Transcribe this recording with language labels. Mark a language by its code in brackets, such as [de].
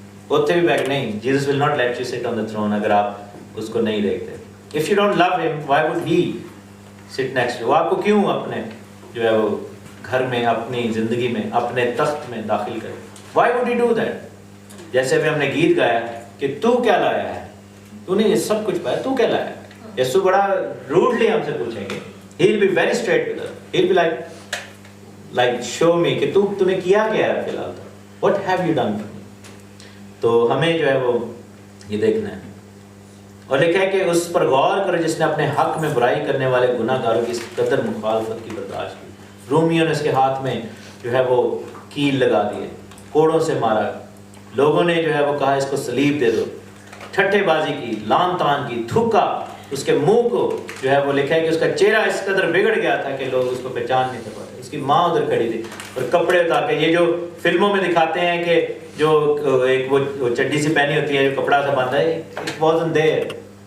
[ur] ہوتے بھی بیٹھ نہیں۔ [en] Jesus will not let you sit on the throne [ur] اگر آپ اس کو نہیں دیکھتے۔ [en] If you don't love him, why would he sit next to you؟ [ur] وہ آپ کو کیوں اپنے جو ہے وہ گھر میں، اپنی زندگی میں، اپنے تخت میں داخل کرے؟ [en] Why would he do that؟ [ur] جیسے ابھی ہم نے گیت گایا کہ تو کیا لایا ہے، تو نے یہ سب کچھ پایا، تو کیا لایا ہے؟ یسوع بڑا روڈلی ہم سے پوچھیں گے، [en] he'll be very straight with us, he'll be like like show me [ur] کہ تمہیں کیا کیا ہے فی الحال تک, [en] what have you done for me. [ur] تو ہمیں جو ہے وہ یہ دیکھنا ہے. اور لکھا ہے کہ اس پر غور کرو جس نے اپنے حق میں برائی کرنے والے گناہ گاروں کی اس قدر مخالفت کی برداشت کی. رومیوں نے اس کے ہاتھ میں جو ہے وہ کیل لگا دیے, کوڑوں سے مارا, لوگوں نے جو ہے وہ کہا اس کو صلیب دے دو, ٹھٹے بازی کی, لان تان کی, تھوکا اس کے منہ کو جو ہے وہ لکھا ہے کہ اس کا چہرہ اس قدر بگڑ گیا تھا کہ لوگ اس کو پہچان نہیں کر پاتے. اس کی ماں ادھر کھڑی تھی اور کپڑے اتار کے, یہ جو فلموں میں دکھاتے ہیں کہ جو ایک وہ چڈی سی پہنی ہوتی ہے جو کپڑا سا باندھا ہے, [en] It wasn't there.